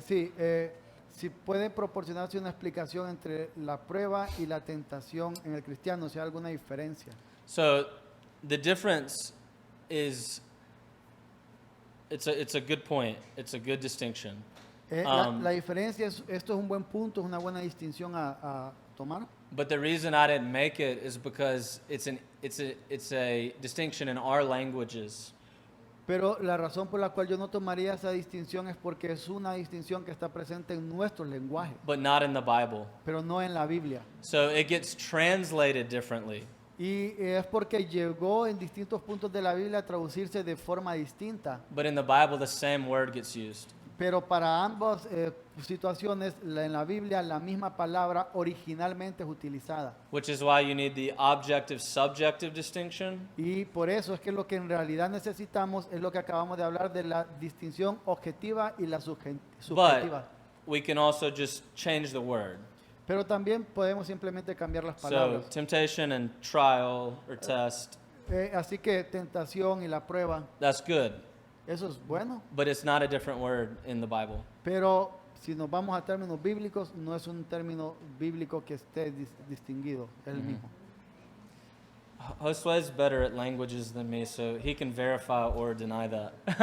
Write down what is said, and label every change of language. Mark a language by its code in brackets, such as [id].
[es] Sí, si puede proporcionarse una explicación entre la prueba y la tentación en el cristiano, si hay alguna diferencia. [en] So the difference is it's a good point. It's a good distinction. [es] La diferencia es, esto es un buen punto, es una buena distinción a tomar. [en] But the reason I didn't make it is because it's a distinction in our languages. [es] Pero la razón por la cual yo no tomaría esa distinción es porque es una distinción que está presente en nuestro lenguaje, [en] But not in the Bible. [es] pero no en la Biblia. [en] So it gets translated differently. [es] Y es porque llegó en distintos puntos de la Biblia a traducirse de forma distinta. [en] But in the Bible, the same word gets used. [es] Pero para ambas situaciones, en la Biblia, la misma palabra originalmente es utilizada. [en] Which is why you need the objective-subjective distinction. [es] Y por eso es que lo que en realidad necesitamos es lo que acabamos de hablar de la distinción objetiva y la subjetiva. [en] We can also just change the word. [es] Pero también podemos simplemente cambiar las [en] So [es] palabras. [en] temptation and trial or test, [es] Así que tentación y la prueba, [en] that's good. [es] eso es bueno. [en] But it's not a different word in the Bible. [es] Pero si nos vamos a términos bíblicos, no es un término bíblico que esté distinguido, es el mismo. [en] Josue is better at languages than me, so he can verify or deny that.